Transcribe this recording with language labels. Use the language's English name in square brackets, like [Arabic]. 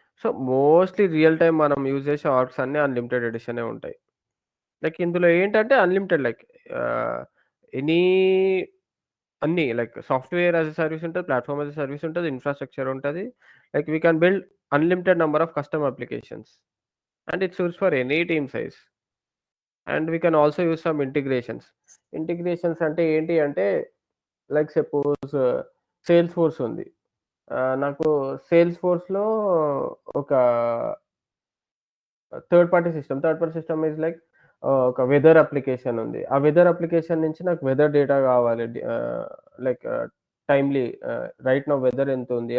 [Telugu] So mostly real time మనం use చేసే args అన్నీ అన్‌లిమిటెడ్ ఎడిషనే ఉంటాయి. లైక్ ఇందులో ఏంటంటే అన్‌లిమిటెడ్ లైక్ ఆహ్, ఎనీ అన్నీ like software as a service ఉంటది. ప్లాట్‌ఫార్మ్ యాస్ ఎ సర్విస్ ఉంటది. ఇన్‌ఫ్రాస్ట్రక్చర్ ఉంటది. Like [English] We can build unlimited number of custom applications. and it suits for any team size. And we can also use some integrations. [Telugu] Integrations అంటే ఏంటి అంటే like suppose sales force ఉంది. నాకు sales ఫోర్స్‌లో ఒక third party system is like ఒక weather application ఉంది. ఆ weather application నుంచి నాకు వెదర్ డేటా కావాలి. Like timely right now weather ఎంతుంది?